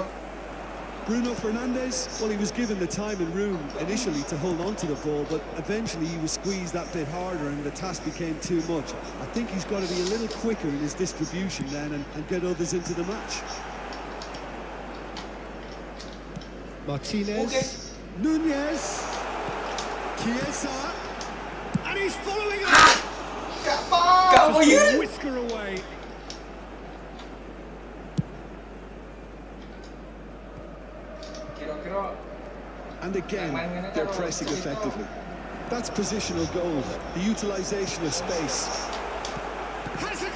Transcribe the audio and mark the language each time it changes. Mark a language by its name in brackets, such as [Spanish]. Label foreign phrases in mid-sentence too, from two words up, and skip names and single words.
[English] Bruno Fernandes, well, he was given the time and room initially to hold on to the ball, but eventually he was squeezed that bit harder and the task became too much. I think he's got to be a little quicker in his distribution then and get others into the match. Martinez. Okay. Nunez. Chiesa. And he's following up. [Indonesian] Gak mau [English] Just yun. a whisker away. [Indonesian] Kira-kira [English] And again, they're pressing effectively. That's positional goals, the utilisation of space. Has a go.